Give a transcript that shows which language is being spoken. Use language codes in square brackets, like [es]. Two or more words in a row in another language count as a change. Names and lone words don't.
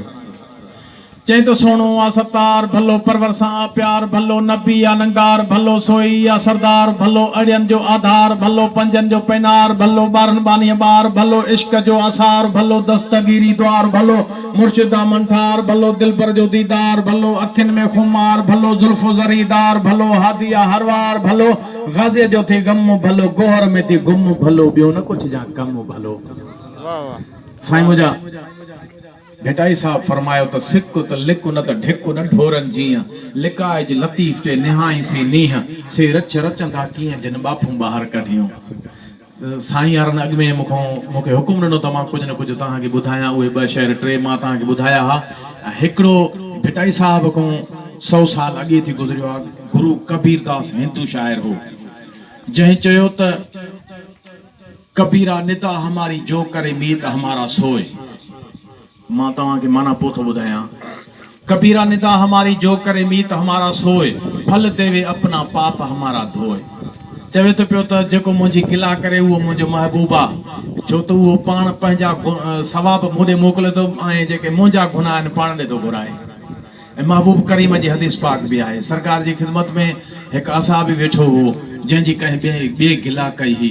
[sd] चए त सोणो आहे सतार भलो, परवर सां प्यार भलो, नबी आहे नंगार भलो, सोई आहे सरदार भलो, अड़ियनि जो आधार भलो, पंजनि जो पैनार भलो, ॿारनि बानीअ ॿार भलो, इश्क जो आसार भलो, दस्तगीरी द्वार भलो, मुर्शिदा मंठार भलो, दिलबर जो दीदार भलो, अखियुनि में खुमार भलो, जुल्फो ज़रीदार भलो, हादिया हरवार भलो, गाज़ीअ जो थी गम भलो, गोहर में थी गुम भलो, ॿियो न कुझु जा कम भलो। साईं मुंहिंजा भेटाई साहब फरमायो त सिक्कु त लिकु न त ढिकु न ढोरनि जीअं, लिकाए जी लतीफ़ जे निहाई सी नीह, से रच रचंदा कीअं जिन बाफूं ॿाहिरि कढियूं। साईं यारनि अॻु में मूंखे हुकुम ॾिनो त मां कुझु न कुझु तव्हांखे ॿुधायां। उहे 2 शहर 3 मां तव्हांखे ॿुधाया हा। हिकिड़ो भेटाई साहब खां 100 साल अॻे थी गुज़रियो आहे, गुरु कबीरदास हिंदू शाइर हो, जंहिं चयो त [hi] कबीरा निदा हमारी जो करे मीत हमारा सोए। [sd] मां तव्हांखे माना पोइ थो ॿुधायां। [hi] कबीरा निदा हमारी जो करे मीत हमारा सोए, फल देवे अपना पाप हमारा धोए। [sd] चवे थो पियो त जेको मुंहिंजी गिला करे उहो मुंहिंजो महबूब आहे, छो त उहो पाण पंहिंजा सवाब मूं ॾे मोकिले थो ऐं जेके मुंहिंजा गुनाह आहिनि पाण ॾे थो घुराए। ऐं महबूब करीम जी हदीस पाक बि आहे। सरकार जी ख़िदमत में हिकु असाबी वेठो हो, जंहिंजी कंहिं ॿिए गिला कई हुई।